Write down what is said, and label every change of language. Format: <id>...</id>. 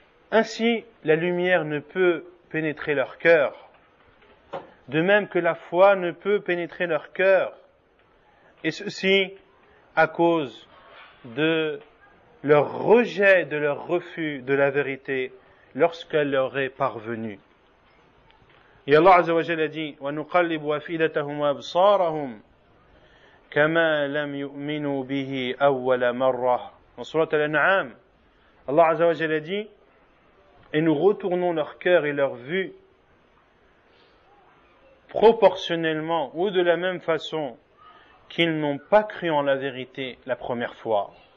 <fr>Ainsi, la lumière ne peut pénétrer leur cœur, de même que la foi ne peut pénétrer leur cœur, et ceci à cause de leur rejet, de leur refus de la vérité lorsqu'elle leur est parvenue. Et Allah Azza wa Jalla dit</fr> <ar>وَنُقَلِّبُ أَفْئِدَتَهُمْ وَأَبْصَارَهُمْ كَمَا لَمْ يُؤْمِنُوا بِهِ أَوَّلَ مَرَّةٍ.</ar> <fr>En Surat Al-An'am, Allah Azza wa Jalla dit et nous retournons leur cœur et leur vue proportionnellement ou de la même façon qu'ils n'ont pas cru en la vérité la première fois.</fr>